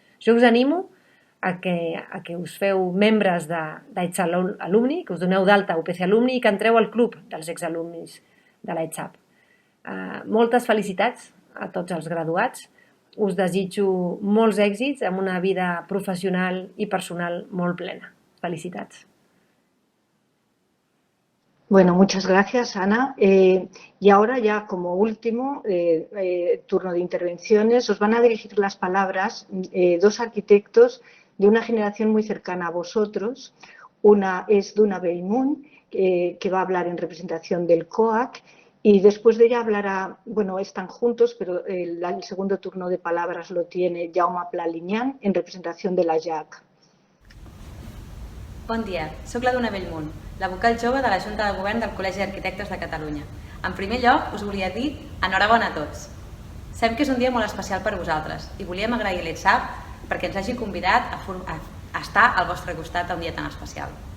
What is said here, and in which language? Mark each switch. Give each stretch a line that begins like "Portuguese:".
Catalan: Jo us animo a que us feu membres d'ETSAP Alumni, que us doneu d'alta a UPC Alumni i que entreu al club dels exalumnis de l'ETSAP. Moltes felicitats a tots els graduats. Us desitjo molts èxits amb una vida professional i personal molt plena. Felicitats.
Spanish: Bueno, muchas gracias, Ana. Y ahora ya como último turno de intervenciones, os van a dirigir las palabras 2 arquitectos de una generación muy cercana a vosotros. Una es Duna Bellmunt, que va a hablar en representación del COAC, y después de ella hablará, bueno, están juntos, pero el segundo turno de palabras lo tiene Jaume Pla-Liñán en representación de la JAC.
Catalan: Bon dia, soc la Duna Bellmunt, la vocal jove de la Junta de Govern del Col·legi d'Arquitectes de Catalunya. En primer lloc, us volia dir enhorabona a tots. Sabem que és un dia molt especial per vosaltres i volíem agrair a l'ETSAP perquè ens hagi convidat a estar al vostre costat un dia tan especial.